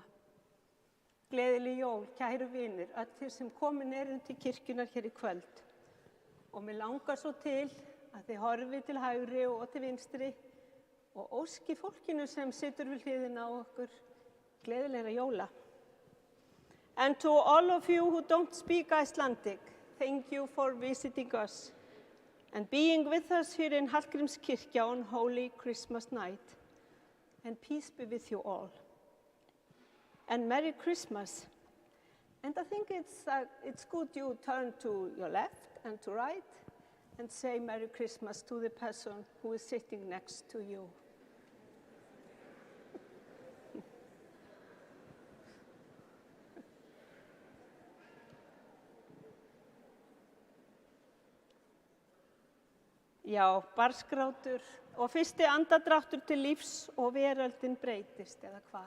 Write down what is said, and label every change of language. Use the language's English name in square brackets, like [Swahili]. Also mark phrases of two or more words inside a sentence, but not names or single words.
[Icelandic] Gleðileg jól, kæru vinir, öll þið sem komin eruð til kirkjunar hér í kvöld. Og mér langar svo til að þið horfið til hægri og til vinstri og óski fólkinu sem situr við hliðina á okkur gleðilegra jóla. [English] And to all of you who don't speak Icelandic, thank you for visiting us and being with us here in Hallgrímskirkja on Holy Christmas night. And peace be with you all. And Merry Christmas. And I think it's good you turn to your left and to right and say Merry Christmas to the person who is sitting next to you. [Icelandic] Já, barnsgrátur og fyrsti andadráttur til lífs og veröldin breytist eða hvað.